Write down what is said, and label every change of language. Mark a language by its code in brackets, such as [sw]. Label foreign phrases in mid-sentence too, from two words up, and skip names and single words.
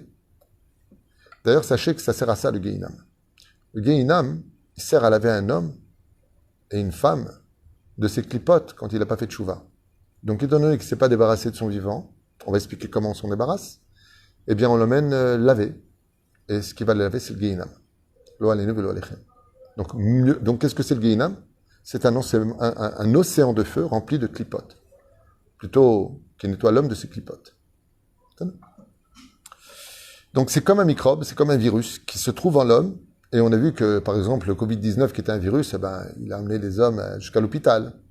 [fr] D'ailleurs, sachez que ça sert à ça le Gehinam. Le Gehinam, il sert à laver un homme et une femme de ses clipotes quand il n'a pas fait de tchouva. Donc, étant donné qu'il ne s'est pas débarrassé de son vivant, on va expliquer comment on s'en débarrasse, eh bien, on l'emmène laver. Et ce qui va le laver, c'est le Gehinam. [he] לא עלינו ולא עליכם. [fr] Donc, qu'est-ce que c'est le Gehinam? C'est un océan de feu rempli de clipotes. Plutôt qui nettoie l'homme de ses clipotes. Donc, c'est comme un microbe, c'est comme un virus qui se trouve en l'homme. Et on a vu que, par exemple, le Covid-19, qui était un virus, eh ben, il a amené les hommes jusqu'à l'hôpital.